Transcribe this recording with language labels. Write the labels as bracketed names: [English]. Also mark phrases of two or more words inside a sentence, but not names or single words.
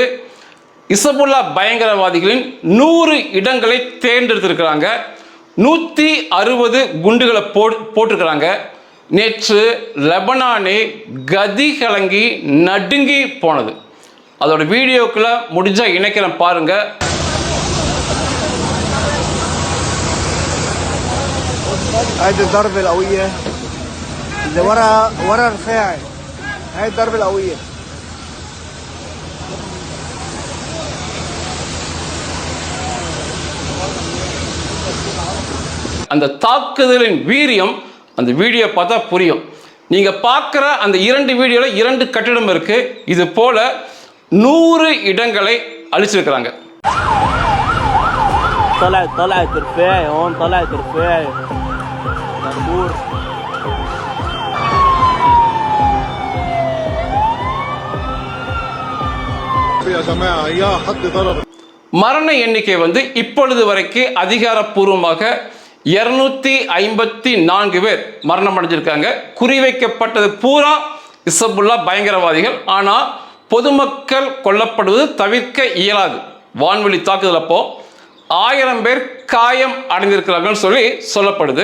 [Tamil] இசபுல்லா பயங்கரவாதிகளின் 100 இடங்களை தேர்ந்தெடுத்திருக்கிறாங்க. 160 குண்டுகளை போட்டிருக்கிறாங்க. நேற்று லெபனானே கதி கலங்கி நடுங்கி போனது. அதோட வீடியோக்குள்ள முடிஞ்சா இணைக்கிறேன் பாருங்க. [Arabic] هذه الضربة القوية اللي ورا رفاعي. هاي الضربة القوية. [Tamil] அந்த தாக்குதலின் வீரியம் அந்த வீடியோ பார்த்தா புரியும். நீங்க பார்க்குற அந்த 2 வீடியோவில் 2 கட்டிடம் இருக்கு. இது போல 100 இடங்களை அழிச்சிருக்கிறாங்க. [Arabic] طلعت رفاعي هون، طلعت رفاعي مقبور. يا جماعة يا حد ضرب. [Tamil] மரண எண்ணிக்கை இப்பொழுது வரைக்கும் அதிகாரப்பூர்வமாக 254 பேர் மரணம் அடைஞ்சிருக்காங்க. குறிவைக்கப்பட்டது பூரா இசபுல்லா பயங்கரவாதிகள். ஆனால் பொதுமக்கள் கொல்லப்படுவது தவிர்க்க இயலாது. வான்வெளி தாக்குதல் அப்போ 1000 பேர் காயம் அடைந்திருக்கிறார்கள் சொல்லப்படுது.